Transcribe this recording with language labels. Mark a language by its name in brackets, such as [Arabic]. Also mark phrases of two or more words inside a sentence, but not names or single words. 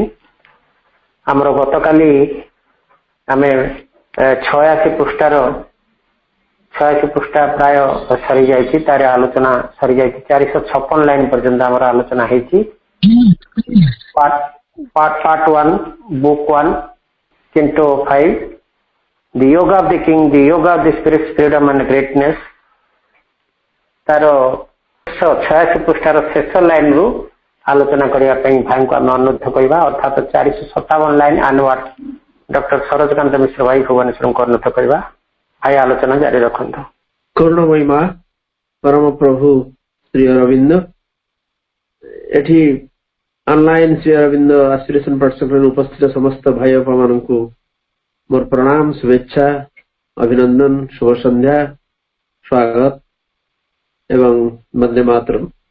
[Odia] ଆମର ଗତକାଲି ଆମେ 86 ପୃଷ୍ଠା ପ୍ରାୟ ସରିଯାଇଛି, ତାର ଆଲୋଚନା ସରିଯାଇଛି। 456 ଲାଇନ ପର୍ଯ୍ୟନ୍ତ ଆମର ଆଲୋଚନା ହେଇଛି। ପାର୍ଟ 1 ବୁକ୍ 1 Canto 5 The Yoga of the King, The Yoga of the Spirit, Freedom and Greatness। ତାର 86 ପୃଷ୍ଠାର ଶେଷ ଲାଇନ ରୁ ଆଲୋଚନା କରିବା ପାଇଁ ଭାଇଙ୍କୁ ଆମେ ଅନୁରୋଧ କରିବା, ଅର୍ଥାତ 457 ଲାଇନ ଆନୱାର୍ଡ ଡକ୍ଟର ସରୋଜକାନ୍ତ ମିଶ୍ର ଭାଇ ଭୁବନେଶ୍ୱରଙ୍କୁ ଅନୁରୋଧ କରିବା। ଭାଇ ଆଲୋଚନା ଜାରି ରଖନ୍ତୁ। କରୁଣମୟୀ ମା ପରମ ପ୍ରଭୁ ଶ୍ରୀ ଅରବିନ୍ଦ, ଏଠି ଅନଲାଇନ ଶ୍ରୀ ଅରବିନ୍ଦ ଆସ୍ପିରେସନ ପାଠଶାଳାରେ ଉପସ୍ଥିତ ସମସ୍ତ ଭାଇ ବାପାମାନଙ୍କୁ ମୋର ପ୍ରଣାମ, ଶୁଭେଚ୍ଛା, ଅଭିନନ୍ଦନ, ଶୁଭ ସନ୍ଧ୍ୟା, ସ୍ୱାଗତ ଏବଂ ବନ୍ଦେ ମାତରମ୍।